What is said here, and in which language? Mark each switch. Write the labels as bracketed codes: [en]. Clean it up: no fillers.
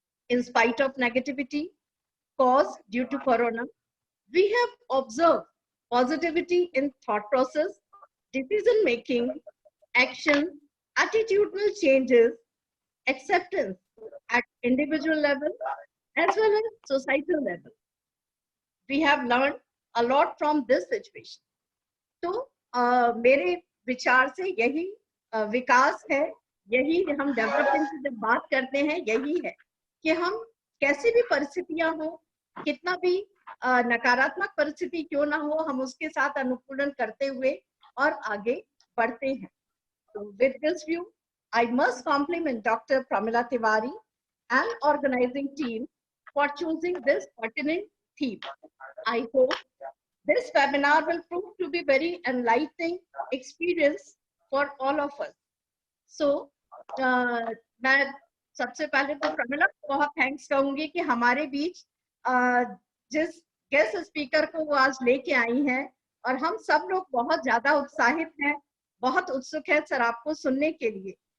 [en] In spite of negativity caused due to corona, we have observed positivity in thought process, decision making, action, attitudinal changes, acceptance at individual level as well as societal level. We have learned a lot from this situation. [hi] तो मेरे विचार से यही विकास है, यही हम development की जब बात करते हैं यही है कि हम कैसी भी परिस्थितियां हो, कितना भी नकारात्मक परिस्थिति क्यों ना हो, हम उसके साथ अनुकूलन करते हुए और आगे बढ़ते हैं. [en] So with this view, I must compliment Dr. Pramila Tiwari and organizing team for choosing this pertinent theme. I hope this webinar will prove to be very enlightening experience for all of us. [hi] So, मैं सबसे पहले तो प्रमिला को बहुत thanks कहूंगी कि हमारे बीच जिस गेस्ट स्पीकर को वो आज लेके आई हैं और हम सब लोग बहुत ज्यादा उत्साहित हैं, बहुत उत्सुक है सर आपको सुनने के लिए.